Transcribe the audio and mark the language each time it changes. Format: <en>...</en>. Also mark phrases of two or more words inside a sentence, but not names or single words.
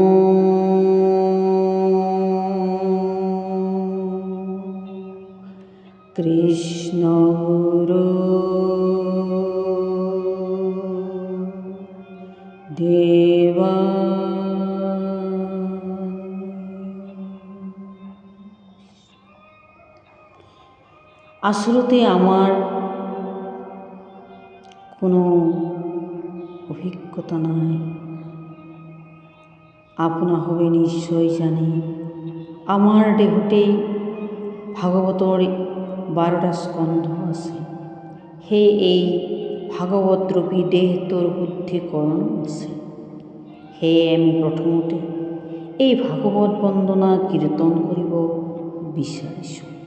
<as>কৃষ্ণ আসলতে আমার কোনো অভিজ্ঞতা নাই। আপনা হবে নিশ্চয় জানি, আমার দেহতেই ভাগৱতৰ 12টা স্কন্ধ আছে। সেই এই ভাগৱত ৰূপী দেহটোৰ শুদ্ধিকৰণ আছে। সেয়ে আমি প্ৰথমতে এই ভাগৱত বন্দনা কীৰ্তন কৰিব বিচাৰিছোঁ।</as>